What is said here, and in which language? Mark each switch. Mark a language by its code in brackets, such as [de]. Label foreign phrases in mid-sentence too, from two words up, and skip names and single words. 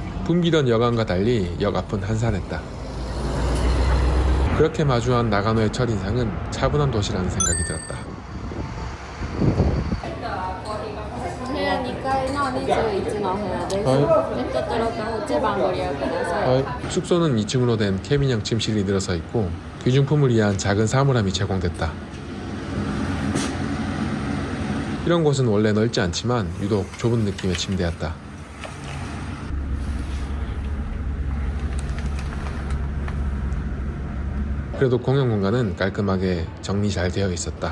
[ko] 붐비던 여관과 달리 역 앞은 한산했다. 그렇게 마주한 나가노의 첫인상은 차분한 도시라는 생각이 들었다. [ja] お部屋2階の21のお部屋です。はベッドとロッカー8番ご利用ください。 [ko] 숙소는 2층으로 된 캐빈형 침실이 늘어서 있고 귀중품을 위한 작은 사물함이 제공됐다. 이런 곳은 원래 넓지 않지만 유독 좁은 느낌의 침대였다. 그래도 공용 공간은 깔끔하게 정리 잘 되어 있었다.